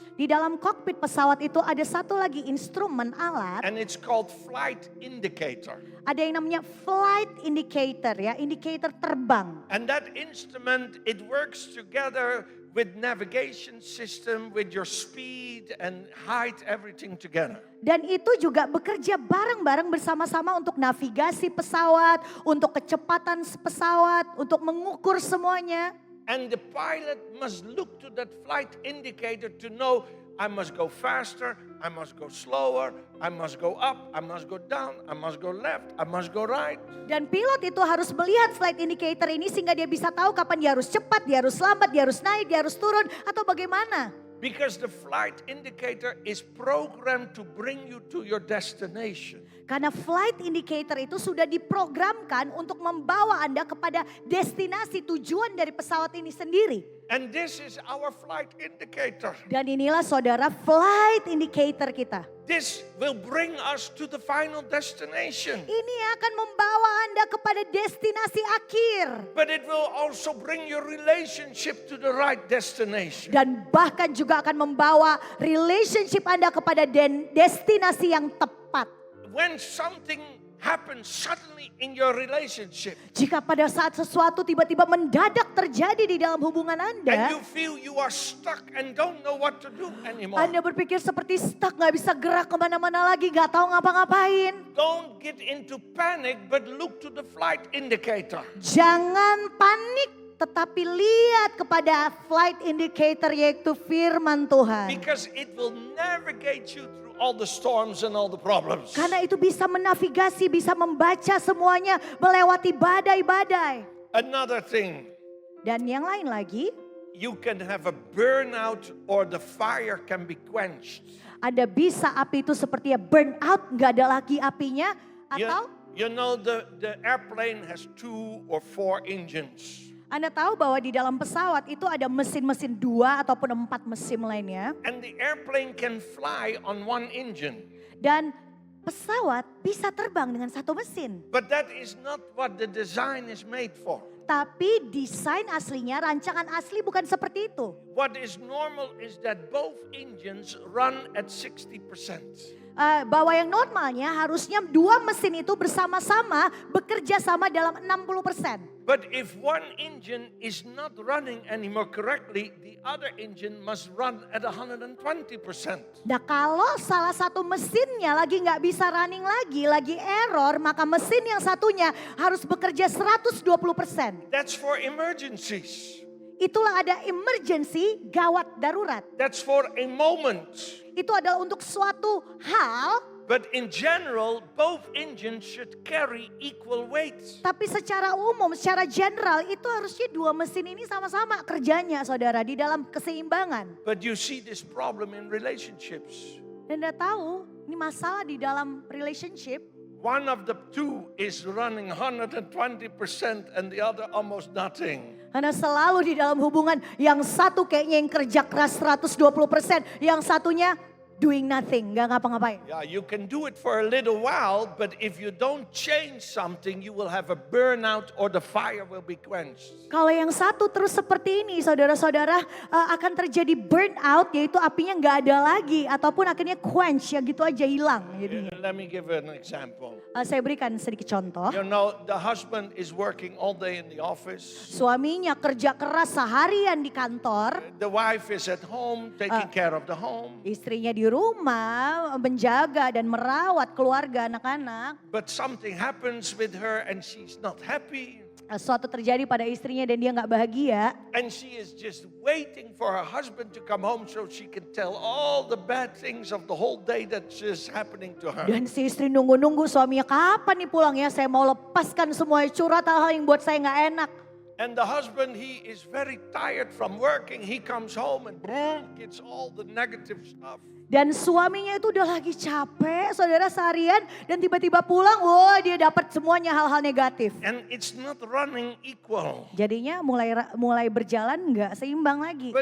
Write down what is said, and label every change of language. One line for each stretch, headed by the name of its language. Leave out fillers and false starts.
Indonesian: Di dalam kokpit pesawat itu ada satu lagi instrumen alat.
English: And it's called flight indicator.
Indonesian: Ada yang namanya flight indicator ya, indicator terbang.
English: And that instrument, it works together with navigation system, with your speed and height, everything together.
Indonesian: Dan itu juga bekerja bareng-bareng bersama-sama untuk navigasi pesawat, untuk kecepatan pesawat, untuk mengukur semuanya.
English: And the pilot must look to that flight indicator to know I must go faster, I must go slower, I must go up, I must go down, I must go left, I must go right.
Indonesian: Dan pilot itu harus melihat flight indicator ini sehingga dia bisa tahu kapan dia harus cepat, dia harus lambat, dia harus naik, dia harus turun atau bagaimana.
English: Because the flight indicator is programmed to bring you to your destination.
Indonesian: Karena flight indicator itu sudah diprogramkan untuk membawa Anda kepada destinasi tujuan dari pesawat ini sendiri.
English: And this is our flight indicator.
Indonesian: Dan inilah saudara flight indicator kita.
English: This will bring us to the final destination.
Indonesian: Ini akan membawa Anda kepada destinasi akhir.
English: But it will also bring your relationship to the right destination.
Indonesian: Dan bahkan juga akan membawa relationship Anda kepada destinasi yang tepat.
English: When something happens suddenly in your relationship,
Indonesian: Jika pada saat sesuatu tiba-tiba mendadak terjadi di dalam hubungan
English: and
Indonesian: Anda,
English: you feel you are stuck and don't know what to do anymore,
Indonesian: Anda berpikir seperti stuck, gak bisa gerak kemana-mana lagi, gak tahu ngapa-ngapain.
English: don't get into panic, but look to the flight indicator.
Indonesian: Jangan panik, tetapi lihat kepada flight indicator yaitu firman Tuhan.
English: Because it will navigate you through all the storms and all the problems.
Indonesian: Karena itu bisa menavigasi, bisa membaca semuanya, melewati badai-badai.
English: Another thing,
Indonesian: Dan yang lain lagi,
English: you can have a burnout or the fire can be quenched.
Indonesian: ada bisa api itu seperti ya burn out, nggak ada lagi apinya, atau
English: You know the airplane has 2 or 4 engines.
Indonesian: Anda tahu bahwa di dalam pesawat itu ada mesin-mesin 2 ataupun 4 mesin lainnya.
English: And the airplane can fly on 1 engine.
Indonesian: Dan pesawat bisa terbang dengan 1 mesin.
English: But that is not what the design is made for.
Indonesian: Tapi desain aslinya, rancangan asli bukan seperti itu.
English: What is normal is that both engines run at 60%.
Indonesian: Bahwa yang normalnya harusnya 2 mesin itu bersama-sama bekerja sama dalam 60%.
English: But if one engine is not running anymore correctly, the other engine must run at 120%.
Indonesian: Nah kalau salah satu mesinnya lagi nggak bisa running lagi error, maka mesin yang satunya harus bekerja 120%.
English: That's for emergencies.
Indonesian: Itulah ada emergency, gawat darurat.
English: That's for a moment.
Indonesian: Itu adalah untuk suatu hal,
English: But in general, both engines should carry equal weight.
Indonesian: tapi secara umum, secara general itu harusnya 2 mesin ini sama-sama kerjanya saudara di dalam keseimbangan.
English: But you see this problem in relationships.
Indonesian: Dan Anda tahu, ini masalah di dalam relationship.
English: One of the two is running 120% and the other almost nothing.
Indonesian: Karena selalu di dalam hubungan yang satu kayaknya yang kerja keras 120%, yang satunya
English: doing nothing,
Indonesian: nggak ngapa-ngapain.
English: Yeah, you can do it for a little while, but if you don't change something, you will have a burnout or the fire will be quenched.
Indonesian: Kalau yang satu terus seperti ini, saudara-saudara, akan terjadi burnout, yaitu apinya nggak ada lagi, ataupun akhirnya quench, ya gitu aja hilang. Jadinya.
English: Let me give an example.
Indonesian: Saya berikan sedikit contoh.
English: You know, the husband is working all day in the office.
Indonesian: Suaminya kerja keras seharian di kantor,
English: The wife is at home taking care of the home.
Indonesian: istrinya di rumah menjaga dan merawat keluarga anak-anak.
English: But something happens with her and she's not happy.
Indonesian: Suatu terjadi pada istrinya dan dia nggak bahagia.
English: And she is just waiting for her husband to come home so she can tell all the bad things of the whole day that's just happening to her.
Indonesian: Dan si istri nunggu-nunggu suaminya kapan nih pulang ya, saya mau lepaskan semua curhat hal-hal yang buat saya nggak enak.
English: And the husband, he is very tired from working. He comes home and gets all the negative stuff.
Indonesian: Dan suaminya itu udah lagi capek, saudara seharian, dan tiba-tiba pulang, wah dia dapat semuanya hal-hal negatif.
English: And it's not running equal.
Indonesian: Jadinya mulai berjalan nggak seimbang lagi.